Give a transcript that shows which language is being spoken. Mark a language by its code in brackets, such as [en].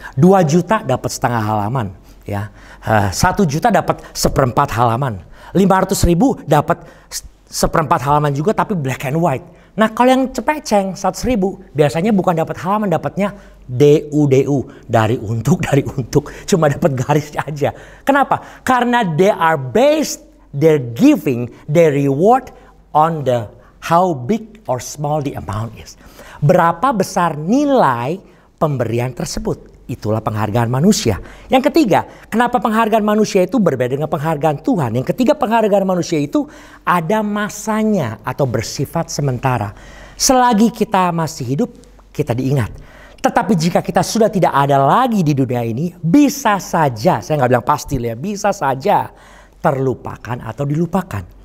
[id] 2 juta dapat setengah halaman ya. 1 juta dapat 1/4 halaman. 500.000 dapat 1/4 halaman juga tapi [en] black and white. [id] Nah kalau yang cepeceng 100.000 biasanya bukan dapat halaman, dapatnya DU dari untuk cuma dapat garis aja. Kenapa? [en] Karena they are based their giving, their reward on the how big or small the amount is. [id] Berapa besar nilai pemberian tersebut. Itulah penghargaan manusia. Yang ketiga, kenapa penghargaan manusia itu berbeda dengan penghargaan Tuhan? Yang ketiga, penghargaan manusia itu ada masanya atau bersifat sementara. Selagi kita masih hidup, kita diingat. Tetapi jika kita sudah tidak ada lagi di dunia ini, bisa saja, saya nggak bilang pasti ya, bisa saja terlupakan atau dilupakan.